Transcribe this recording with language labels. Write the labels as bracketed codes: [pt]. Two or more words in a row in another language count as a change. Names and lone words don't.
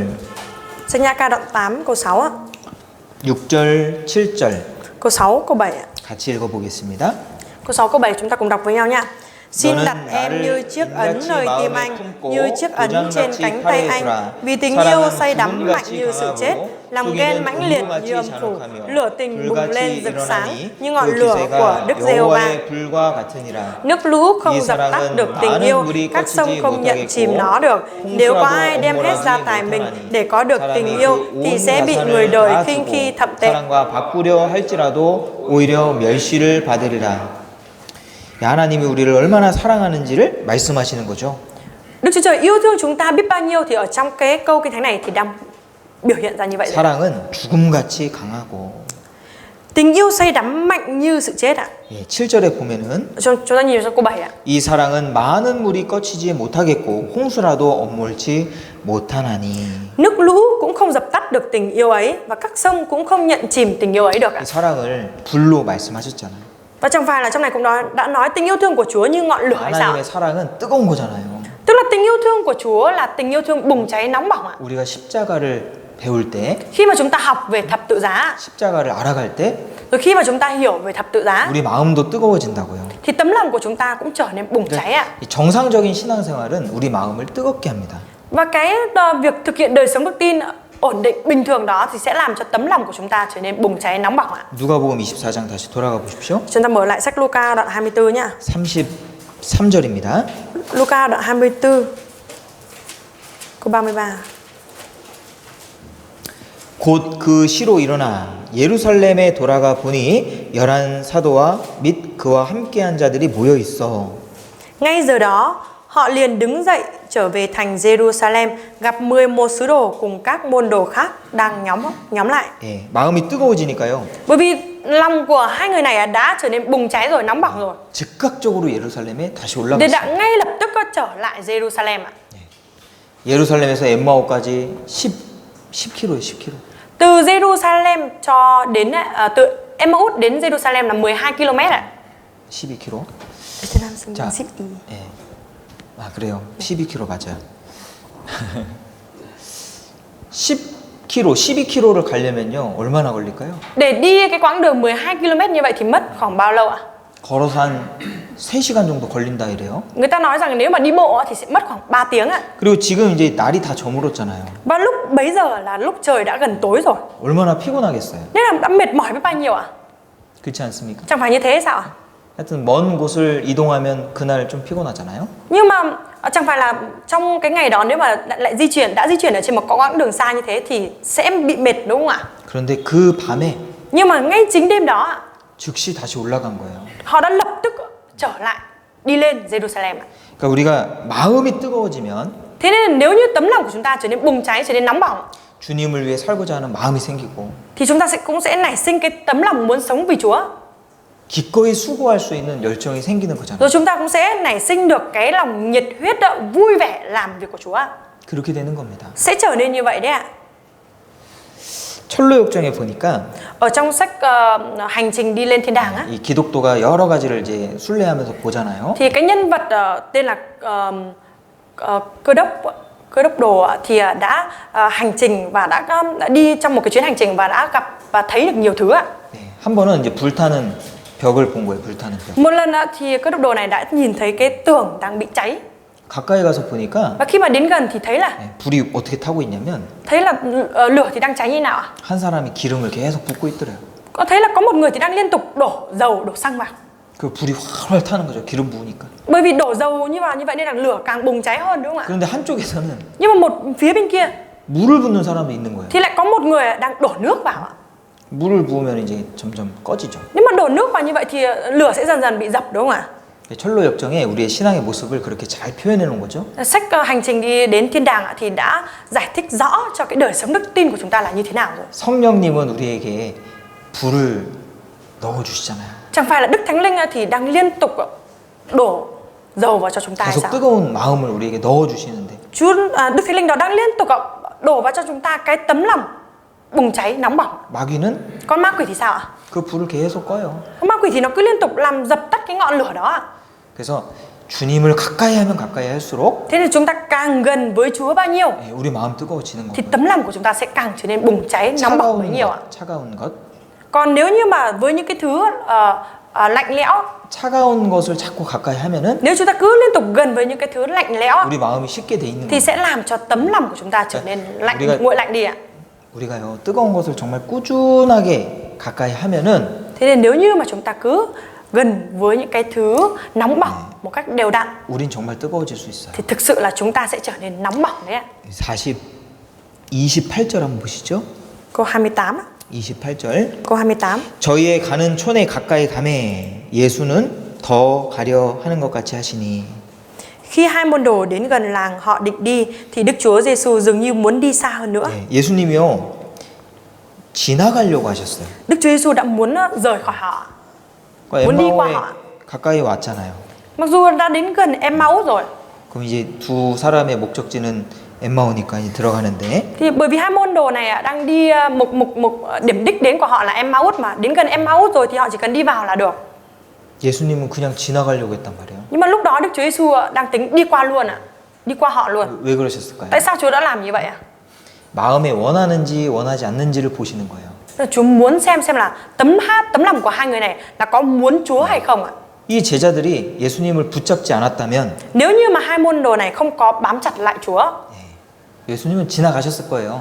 [vi] Sách Nhã Ca đoạn 8 câu 6 ạ. [ko] 6절, 7절 [vi] Câu 6, câu 7 ạ. [ko] 같이 읽어보겠습니다. [vi] Câu 6, câu 7 chúng ta cùng đọc với nhau nha. Xin [ko] 너는 [vi] đặt em như [ko] 나를 [vi] chiếc ấn [ko] 인같이 [vi] nơi tim [ko] 마음에 [vi] anh, [ko] 품고 [vi] như chiếc ấn trên [ko] 도장같이 [vi] cánh tay [ko] 팔에 [vi] anh. [ko] 두라. [vi] Vì tình [ko] 사랑은 [vi] yêu say đắm mạnh [ko] 죽음같이 [vi] như sự [ko] 강하고 [vi] chết, lòng ghen [ko] 속이는 [vi] mãnh liệt [ko] 운동같이 [vi] như âm phủ, [ko] 잔혹하며 [vi] lửa tình bùng lên [ko] 불같이 [vi] rực sáng [ko] 일어나니 [vi] như ngọn [ko] 그 [vi] lửa của [ko] 기세가 [vi] Đức Giê-hô-va. [ko] 여호와의 불과 같으니라. [vi] Nước lũ không [ko] 이 [vi] dập tắt [ko] 사랑은 [vi] được tình [ko] 많은 [vi] yêu, [ko] 물이 [vi] các sông [ko] 꺼지지 [vi] không nhận [ko] 못하겠고 [vi] chìm nó được. Nếu có ai đem hết gia tài mình để có được tình yêu thì sẽ bị người đời khinh khi thậm tệ. [ko] 사랑과 바꾸려 할지라도 오히려 멸시를 받으리라. 하나님이 우리를 얼마나 사랑하는지를 말씀하시는 거죠. [vi] Đức Chúa Trời yêu thương chúng ta biết bao nhiêu thì ở trong cái câu kinh thánh này thì đang biểu hiện ra như vậy. [ko] 사랑은 죽음같이 강하고. [vi] Tình yêu say đắm mạnh như sự chết ạ. [ko] 예, 7절에 보면은 [vi] Chúng ta nhìn sang câu 7 ạ. [ko] 이 사랑은 많은 물이 꺼치지 못하겠고 홍수라도 엄몰지 못하나니. [vi] Nước lũ cũng không dập tắt được tình yêu ấy và các sông cũng không nhận chìm tình yêu ấy được ạ. [ko] 이 사랑을 불로 말씀하셨잖아요. [vi] Và chẳng phải là trong này cũng đã nói tình yêu thương của Chúa như ngọn lửa hay sao? [ko] 하나님의 사랑은 뜨거운 거잖아요. [vi] Tức là tình yêu thương của Chúa là tình yêu thương bùng cháy nóng bỏng ạ. [ko] 우리가 십자가를 배울 때, [vi] Khi mà chúng ta học về thập tự giá, [ko] 십자가를 알아갈 때 [vi] rồi khi mà chúng ta hiểu về thập tự giá [ko] 우리 마음도 뜨거워진다고요. [vi] thì tấm lòng của chúng ta cũng trở nên bùng cháy ạ. [ko] 이 정상적인 신앙생활은 우리 마음을 뜨겁게 합니다. [vi] Và cái việc thực hiện đời sống đức tin ổn định bình thường đó thì sẽ làm cho tấm lòng của chúng ta trở nên bùng cháy nóng bỏng ạ. [ko] 누가복음 24장 다시 돌아가 보십시오. [vi] Chúng ta mở lại sách Luca đoạn 24 nhá. [ko] 33절입니다. [vi] Luca đoạn 24 câu 33. [ko] 곧 그 시로 일어나 예루살렘에 돌아가 보니 11 사도와 및 그와 함께한 자들이 모여 있어. [vi] Ngay giờ đó, họ liền đứng dậy trở về thành Jerusalem, gặp 11 sứ đồ cùng các môn đồ khác đang nhóm lại. [ko] 예, 마음이 뜨거워지니까요. [vi] Bởi vì lòng của hai người này đã trở nên bùng cháy rồi, nóng bỏng rồi. [ko] 즉각적으로 예루살렘에 다시 [vi] Nên đã [ko] 올라갔어요. [vi] ngay lập tức trở lại Jerusalem ạ. [ko] 예루살렘에서 엠마오까지 10km예요, 10km. [vi] Từ Jerusalem cho đến từ Emmaus đến Jerusalem là 12 km ạ. [ko] 12km. 베트남 쓰면 자, 12. 예. 아, 그래요. 12km 맞아요. km, 12km를 가려면요 얼마나 걸릴까요? [vi] Để đi cái quãng đường 12 km như vậy thì mất khoảng bao lâu ạ? [ko] 걸어서 한 3시간 정도 걸린다 이래요. [vi] Người ta nói rằng nếu mà đi bộ thì sẽ mất khoảng 3 tiếng ạ. [ko] 그리고 지금 이제 날이 다 저물었잖아요. [vi] Và lúc bấy giờ là lúc trời đã gần tối rồi. [ko] 얼마나 피곤하겠어요. [vi] Nên là đã mệt mỏi biết bao nhiêu ạ? [ko] 그렇지 않습니까? [vi] Chẳng phải như thế sao ạ? [ko] 하여튼 먼 곳을 이동하면 그날 좀 피곤하잖아요. [vi] Nhưng mà chẳng phải là trong cái ngày đó nếu mà lại đã di chuyển ở trên một quãng đường xa như thế thì sẽ bị mệt đúng không ạ? [ko] 그런데 그 밤에 [vi] Nhưng mà ngay chính đêm đó ạ, [ko] 즉시 다시 올라간 거예요. [vi] họ đã lập tức trở lại đi lên Jerusalem ạ. [ko] 그러니까 우리가 마음이 뜨거워지면 [vi] Thế nên là nếu như tấm lòng của chúng ta trở nên bùng cháy, trở nên nóng bỏng [ko] 주님을 위해 살고자 하는 마음이 생기고 [vi] thì chúng ta cũng sẽ nảy sinh cái tấm lòng muốn sống vì Chúa. [ko] 기꺼이 수고할 수 있는 열정이 생기는 거잖아요. [vi] Rồi chúng ta cũng sẽ nảy sinh được cái lòng nhiệt huyết vui vẻ làm việc của Chúa. [ko] 그렇게 되는 겁니다. [vi] Sẽ trở nên như vậy đấy ạ. [ko] 철로역정에 보니까 [vi] Ở trong sách hành trình đi lên thiên đàng á, [ko] 이 기독도가 여러 가지를 이제 순례하면서 보잖아요. [vi] thì cái nhân vật tên là cơ đốc đồ thì đã hành trình và đã đi trong một cái chuyến hành trình và đã gặp và thấy được nhiều thứ ạ. [ko] 네, 한 번은 이제 불타는 벽을 본 거예요. 불타는 벽. [vi] Một lần thì cơ đốc đồ này đã nhìn thấy cái tường đang bị cháy. [ko] 가까이 가서 보니까 [vi] Và khi mà đến gần thì thấy là [ko] 불이 어떻게 타고 있냐면 [vi] lửa thì đang cháy như nào ạ? [ko] 한 사람이 기름을 계속 붓고 있더래요. [vi] Có thấy là có một người thì đang liên tục đổ dầu, đổ xăng vào. [ko] 그 불이 활활 타는 거죠. 기름 부으니까. [vi] Bởi vì đổ dầu như vậy nên là lửa càng bùng cháy hơn đúng không ạ? [ko] 그런데 한쪽에서는 [vi] Nhưng mà một phía bên kia [ko] 물을 붓는 사람이 있는 거예요. [vi] thì lại có một người đang đổ nước vào ạ. [ko] 물을 부으면 이제 점점 꺼지죠. [vi] Nếu mà đổ nước vào như vậy thì lửa sẽ dần dần bị dập đúng không ạ? [ko] 철로 역정에 우리의 신앙의 모습을 그렇게 잘 표현해 놓은 거죠. [vi] Sách hành trình đi đến thiên đàng thì đã giải thích rõ cho cái đời sống đức tin của chúng ta là như thế nào rồi. [ko] 성령님은 우리에게 불을 넣어 주시잖아요. [vi] Chẳng phải là Đức Thánh Linh thì đang liên tục đổ dầu vào cho chúng ta hay [ko] 계속 [vi] sao? [ko] 뜨거운 마음을 우리에게 넣어 주시는데 [vi] Đức Thánh Linh đó đang liên tục đổ vào cho chúng ta cái tấm lòng bùng cháy nóng bỏng. [ko] 마귀는 [vi] Con ma quỷ thì sao ạ? [ko] 그 불을 계속 꺼요. [vi] Con ma quỷ thì nó cứ liên tục làm dập tắt cái ngọn lửa đó ạ. [ko] 그래서 주님을 가까이 하면 가까이 할수록 [vi] Thế nên chúng ta càng gần với Chúa bao nhiêu [ko] 우리 마음 뜨거워지는 [vi] thì [ko] 거고요. [vi] tấm lòng của chúng ta sẽ càng trở nên bùng cháy nóng bỏng bấy nhiêu ạ. [ko] 차가운 것, [vi] Còn nếu như mà với những cái thứ lạnh lẽo, [ko] 차가운 것을 자꾸 가까이 하면은 [vi] nếu chúng ta cứ liên tục gần với những cái thứ lạnh lẽo [ko] 우리 마음이 식게 돼 있는 [vi] thì [ko] 거예요. [vi] sẽ làm cho tấm lòng của chúng ta trở nên lạnh, nguội lạnh đi ạ. [ko] 우리가요 뜨거운 것을 정말 꾸준하게 가까이 하면은 [vi] Thế nên nếu như mà chúng ta cứ gần với những cái thứ nóng bỏng một cách đều đặn [ko] 우린 정말 뜨거워질 수 있어요. [vi] thì thực sự là chúng ta sẽ trở nên nóng bỏng đấy ạ. [ko] 28절 한번 보시죠. [vi] Câu 28 ạ. [ko] 28절. [vi] Câu 28. [ko] 저희의 가는 촌에 가까이 가매 예수는 더 가려 하는 것 같이 하시니. [vi] Khi hai môn đồ đến gần làng họ định đi thì Đức Chúa Giêsu dường như muốn đi xa hơn nữa. [ko] 네, 예수님이요 지나가려고 하셨어요. [vi] Đức Chúa Giêsu đã muốn rời khỏi họ. [ko] 그러니까 [vi] muốn đi qua [ko] 엠마오에 [vi] họ. [ko] 가까이 왔잖아요. [vi] Mặc dù đã đến gần Emmaus rồi. [ko] 그럼 이제 두 사람의 목적지는 엠마오니까 이제 들어가는데 [vi] Thì bởi vì hai môn đồ này đang đi một điểm đích đến của họ là Emmaus mà đến gần Emmaus rồi thì họ chỉ cần đi vào là được. [ko] 예수님은 그냥 지나가려고 했단 말이에요. [vi] Nhưng mà lúc đó Đức Chúa Giêsu đang tính đi qua luôn ạ. Đi qua họ luôn. [ko] 왜 그러셨을까요? [vi] Tại sao Chúa đã làm như vậy ạ? [ko] 마음에 원하는지 원하지 않는지를 보시는 거예요. [vi] Chúa muốn xem là tấm lòng của hai người này là có muốn Chúa hay không ạ? [ko] 이 제자들이 예수님을 붙잡지 않았다면 [vi] Nếu như mà hai môn đồ này không có bám chặt lại Chúa [ko] 예수님은 지나가셨을 거예요.